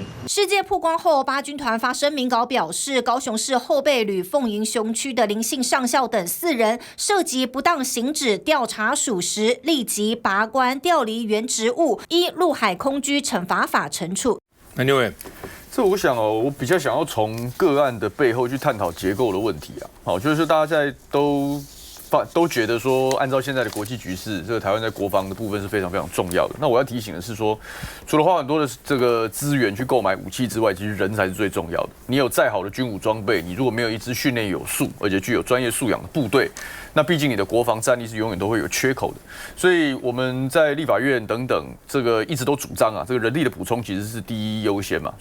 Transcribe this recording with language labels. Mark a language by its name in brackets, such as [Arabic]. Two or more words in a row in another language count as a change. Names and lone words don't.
[Chinese] 事件曝光後，8軍團發聲明稿表示，高雄市後備旅鳳營雄區的林姓上校等4人涉及不當行止，調查屬實，立即拔官調離原職務，依陸海空軍懲罰法懲處。那六位，這我想我比較想要從個案的背後去探討結構的問題啊。好，就是大家在都覺得說，按照現在的國際局勢，這個台灣在國防的部分是非常非常重要的。那我要提醒的是說，除了花很多的這個資源去購買武器之外，其實人才是最重要的。你有再好的軍武裝備，你如果沒有一支訓練有素而且具有專業素養的部隊，那畢竟你的國防戰力是永遠都會有缺口的。所以我們在立法院等等，這個一直都主張啊，這個人力的補充其實是第一優先嘛。